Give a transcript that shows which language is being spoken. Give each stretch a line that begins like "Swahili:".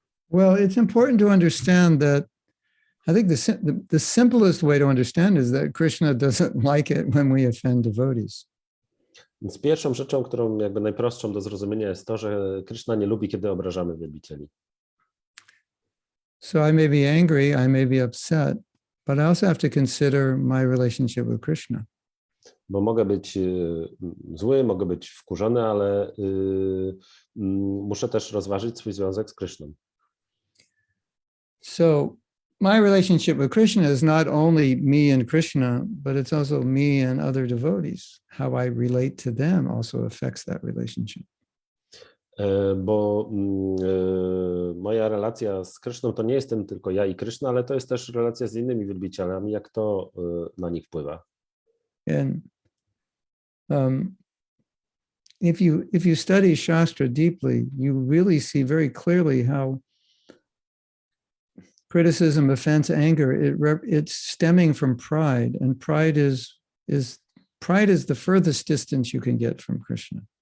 English: Well, it's important to understand that I think the simplest way to understand is that Krishna doesn't like it when we offend devotees.
Polish: Więc pierwszą rzeczą, którą jakby najprostszą do zrozumienia jest to, że Krishna nie lubi, kiedy obrażamy wielbicieli.
English: So I may be angry, I may be upset, but I also have to consider my relationship with Krishna.
Polish: Bo mogę być zły, mogę być wkurzony, ale muszę też rozważyć swój związek z Krishną.
English: So my relationship with Krishna is not only me and Krishna, but it's also me and other devotees. How I relate to them also affects that relationship.
Polish: Bo moja relacja z Kryszną to nie jestem tylko ja i Kryszna, ale to jest też relacja z innymi wielbicielami, jak to na nich wpływa.
English: And if you study Shastra deeply, you really see very clearly how criticism, offense, anger, it's stemming from pride, and pride is the furthest distance you can get from Krishna.